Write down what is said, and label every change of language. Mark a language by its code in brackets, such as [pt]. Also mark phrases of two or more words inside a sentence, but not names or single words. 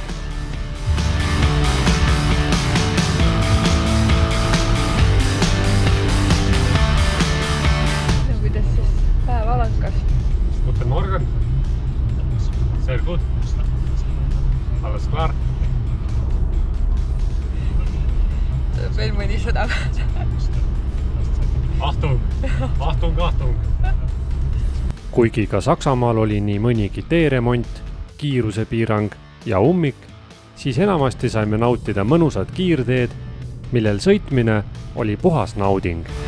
[et] No kuidas siis päev algas? [de] Guten Morgen. Sehr gut. Alles klar. [et] Veel mõni sõda. [de] Achtung, Achtung, Achtung. [et] Kuigi ka Saksamaal oli nii mõnigi teeremont, kiirusepiirang ja ummik, siis enamasti saime nautida mõnusad kiirteed, millel sõitmine oli puhas nauding.